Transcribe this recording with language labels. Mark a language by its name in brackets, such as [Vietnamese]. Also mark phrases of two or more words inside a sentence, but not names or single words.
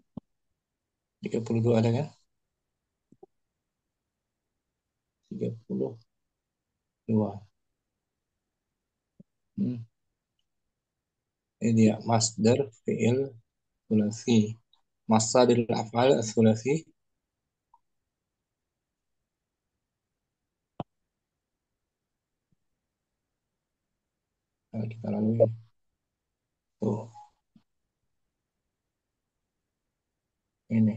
[Indonesian] 32 ada kan? 32. Ini dia [Arabic] مصدر فعل ثلاثي. مصادر أفعال ثلاثي. [Indonesian] Nah, kita lalui. Tuh, ini.